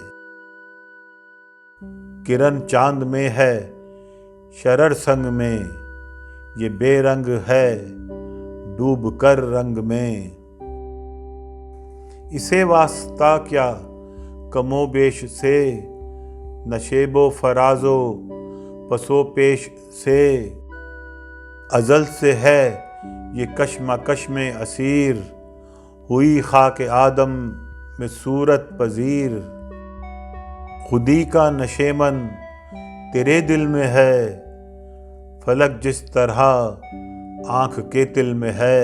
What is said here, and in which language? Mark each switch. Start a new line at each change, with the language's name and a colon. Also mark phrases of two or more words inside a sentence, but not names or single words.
Urdu: کرن چاند میں ہے شرر سنگ میں، یہ بے رنگ ہے ڈوب کر رنگ میں۔ اسے واسطہ کیا کم و بیش سے، نشیب و فراز و پس و پیش سے۔ ازل سے ہے یہ کشمکش میں اسیر، ہوئی خاک آدم میں صورت پذیر۔ خودی کا نشیمن تیرے دل میں ہے، فلک جس طرح آنکھ کے تل میں ہے۔